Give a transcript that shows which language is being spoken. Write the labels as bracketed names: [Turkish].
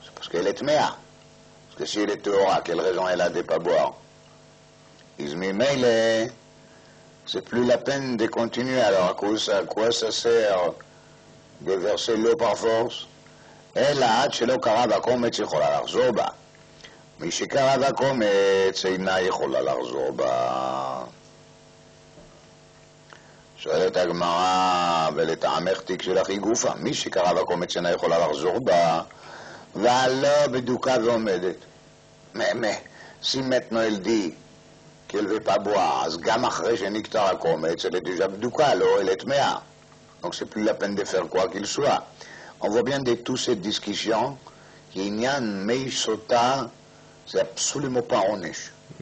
[French] C'est parce qu'elle est tmea. Parce que si elle est Théora, quelle raison elle a de ne pas boire? Izmimele, c'est plus la peine de continuer. Alors à quoi ça sert de verser l'eau par force? [Hebrew] אלא עד שלא קרה בקומץ יכולה לחזור בה. מי שקרה בקומץ אינה יכולה לחזור בה. שואלת הגמרא, ולטעמך תיק שלך היא גופה. מי שקרא בקומץ אינה יכולה לחזור בה, והלא בדוקה ועומדת. [French] Si maintenant elle dit qu'elle ne veut pas boire, [Hebrew] אז גם אחרי שנקטר הקומץ, [French] elle est déjà בדוקה, לא, elle est טמאה. Donc c'est plus la peine de faire quoi qu'il soit. On voit bien de toutes ces discussions qu'Inyan Mei Sota, c'est absolument pas Onesh.